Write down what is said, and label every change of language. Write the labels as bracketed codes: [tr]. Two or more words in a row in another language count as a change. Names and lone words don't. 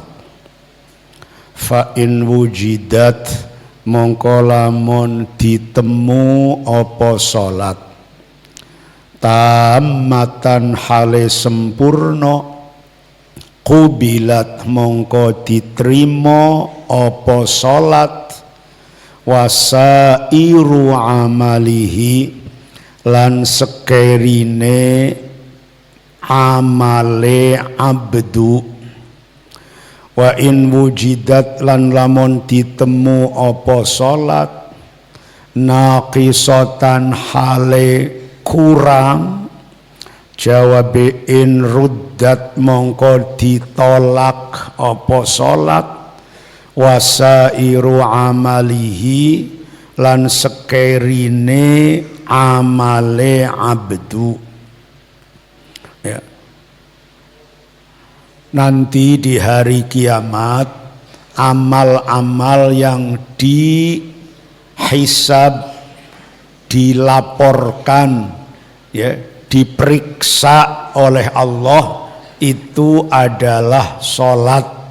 [ar] فإن وجدت [jv] mongko lamun ditemu apa [ar] صلاة تامة [jv] hale sempurna qubilat mongko diterima apa salat [ar] وسائر أعماله [jv] lan sekerine amale abdu. [ar] وإن وجدت [jv] lan lamun ditemu apa [ar] صلاة ناقصة [jv] hale kurang jawabe [ar] إن ردت [jv] mongko ditolak apa salat [ar] وسائر أعماله [jv] lan sekerine amale abdu. Ya. [id] Nanti di hari kiamat amal-amal yang dihisab, dilaporkan, ya, diperiksa oleh Allah itu adalah sholat.